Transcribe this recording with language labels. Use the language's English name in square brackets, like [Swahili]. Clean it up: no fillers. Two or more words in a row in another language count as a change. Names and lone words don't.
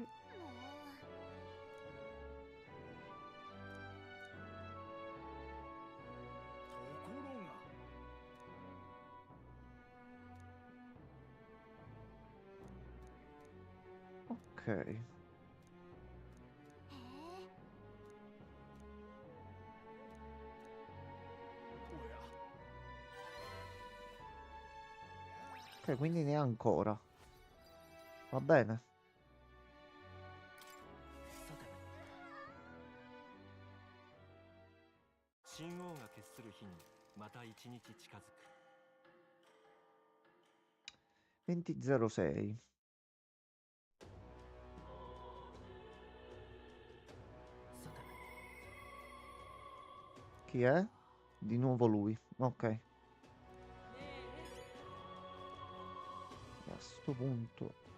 [Italian] Ok. Ok, quindi ne ha ancora. Va bene. [Japanese] 神王が決する日にまた一日近づく。 [Italian] 2006. Chi è? Di nuovo lui. Ok. E a sto punto.